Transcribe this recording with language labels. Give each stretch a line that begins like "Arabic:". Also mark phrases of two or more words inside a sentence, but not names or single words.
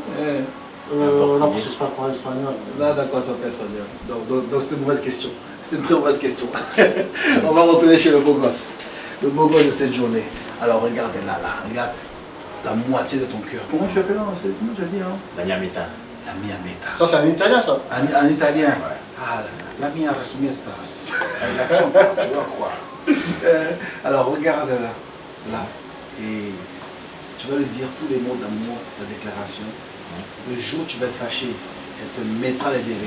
French: Non, parce que je ne parle pas espagnol. Là, d'accord, tu parles espagnol. Donc c'était une mauvaise question. C'était une très mauvaise question. On va retourner chez le beau gosse. Le beau gosse de cette journée. Alors regarde là, regarde la moitié de ton cœur. Comment tu appelles là? Comment tu as dit?
Italian: La mia metà. La mia metà.
French: Ça c'est en italien ça? En italien. Ouais. Ah,
Italian: la mia resmiestas.
French: L'accent, tu vois quoi? Alors regarde là. Et tu tu vas lui dire tous les mots d'amour, la déclaration. Le jour où tu vas être fâché, elle te mettra les DVD.